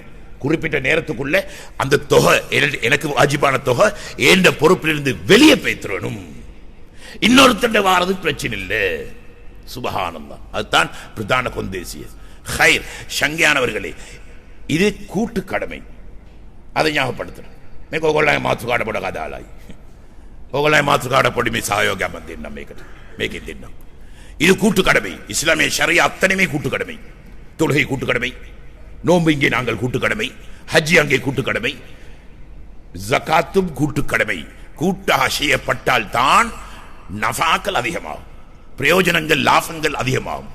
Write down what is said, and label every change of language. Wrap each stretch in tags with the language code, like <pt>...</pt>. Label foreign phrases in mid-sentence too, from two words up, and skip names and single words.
<ta>குறிப்பிட்ட நேரத்துக்குள்ள அந்த தொகை எனக்கு வாஜிபான தொகை ஏண்ட பொறுப்பிலிருந்து வெளியே போய்த்திரணும். இன்னொருத்தண்ட வாரது பிரச்சனை இல்லை. சுப்ஹானல்லாஹ் அதுதான் பிரதான கொந்தேசிய ஹைர். ஷங்கியானவர்களே இது கூட்டு கடமை. அதை ஞாபகப்படுத்தணும்.</ta> <si>මේක ඔයගොල්ලන්ගේ මාතෘකාවට පොඩ කදාලයි. ඔයගොල්ලන්ගේ මාතෘකාවට පොඩි මේ සහයෝගයක් මම දෙන්නම් මේකෙන් දෙන්නම්.</si> <ta>இது கூட்டு கடமை. இஸ்லாமிய ஷரியா அத்தனையுமே கூட்டு கடமை. தொழுகை கூட்டு கடமை, நோன்பு இங்கே நாங்கள் கூட்டு கடமை, ஹஜ்ஜி அங்கே கூட்டு கடமை, ஜகாத்தும் கூட்டு கடமை. கூட்டாக செய்யப்பட்டால் தான் நஃபாக்கள் அதிகமாகும், பிரயோஜனங்கள் லாபங்கள் அதிகமாகும்.</ta>